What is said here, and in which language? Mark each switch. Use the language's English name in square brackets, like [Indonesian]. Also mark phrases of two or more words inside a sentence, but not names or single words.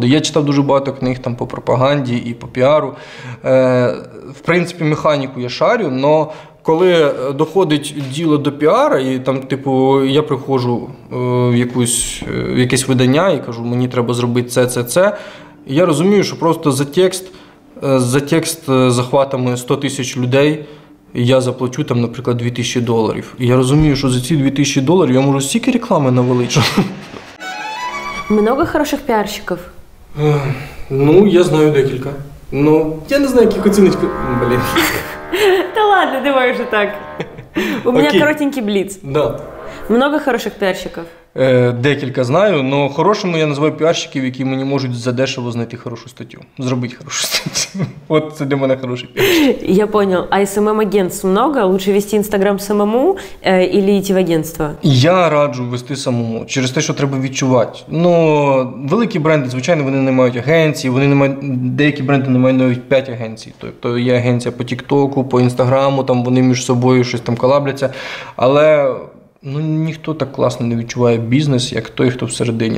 [Ukrainian] Я читав дуже багато книг там по пропаганді і по піару. В принципі, механіку я шарю, але коли доходить діло до піара, і там, я приходжу в якесь видання і кажу, мені треба зробити це, я розумію, що просто за текст захватами 100 тисяч людей я заплачу там, наприклад, $2000. І я розумію, що за ці $2000 я можу стільки реклами навалити. [Russian] Много хороших пиарщиков? [Ukrainian] Я знаю декілька. Я не знаю, яких оціночки. Блін. [Russian] Да ладно, давай уже так. У меня коротенький блиц. Да. Много хороших пиарщиков? [Ukrainian] Декілька знаю, але хорошими я називаю піарщиків, які мені можуть задешево знайти хорошу статтю. Зробити хорошу статтю. От це для мене хороший піарщик. [Russian] Я понял. А СММ-агентств много? Лучше вести Инстаграм самому или идти в агентство? [Ukrainian] Я раджу вести самому, через те, що треба відчувати. Великі бренди, звичайно, вони не мають агенції, деякі бренди не мають навіть 5 агенцій. Тобто є агенція по Тіктоку, по Інстаграму, там вони між собою щось там колабляться. Але ніхто так класно не відчуває бізнес, як той, хто всередині.